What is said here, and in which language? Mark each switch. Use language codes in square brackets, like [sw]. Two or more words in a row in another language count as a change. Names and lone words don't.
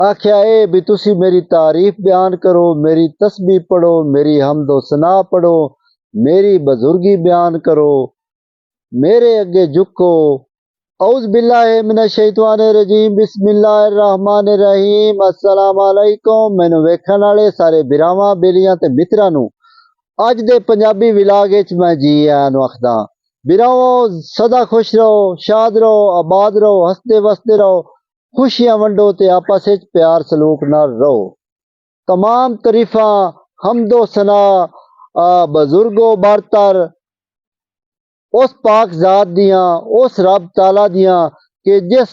[pa] آکھیا اے بھی تسی میری تعریف بیان کرو، میری تسبیح پڑھو، میری حمدو ثنا پڑھو، میری بزرگی بیان کرو، میرے اگے جھکو. [ar] أعوذ بالله من الشيطان الرجيم، بسم الله الرحمن الرحيم. السلام عليكم. [pa] مینوں ویکھن والے سارے بھراواں بیلیاں تے متراں نوں اج دے پنجابی ولاگ وچ میں جی آیاں نوں آکھدا. بھراوو سدا خوش رہو، شاد رہو، آباد رہو، ہسدے وسدے رہو، خوشیاں ونڈو تے آپس وچ پیار سلوک نال رہو. تمام تعریفاں حمدو ثنا بزرگو برتر اس پاک ذات دیاں، اس رب تعالیٰ دیاں کہ جس